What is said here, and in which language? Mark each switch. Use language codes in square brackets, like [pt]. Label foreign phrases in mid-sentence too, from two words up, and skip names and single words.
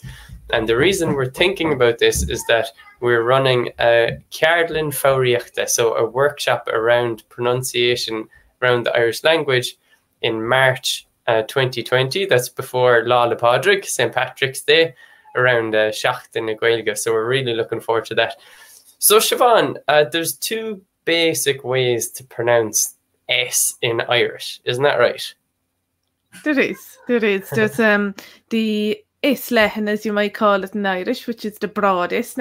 [en] And the reason we're thinking about this is that we're running a [ga] Ceardlann Foghraíochta, [en] so a workshop around pronunciation around the Irish language in March 2020. That's before [ga] Lá Padric, [en] St. Patrick's Day, around [ga] seachtain na Gaeilge. [en] So we're really looking forward to that. So Siobhán, there's two basic ways to pronounce S in Irish, isn't that right? There is. There's the S lehan, as you might call it in Irish, which is the broad S.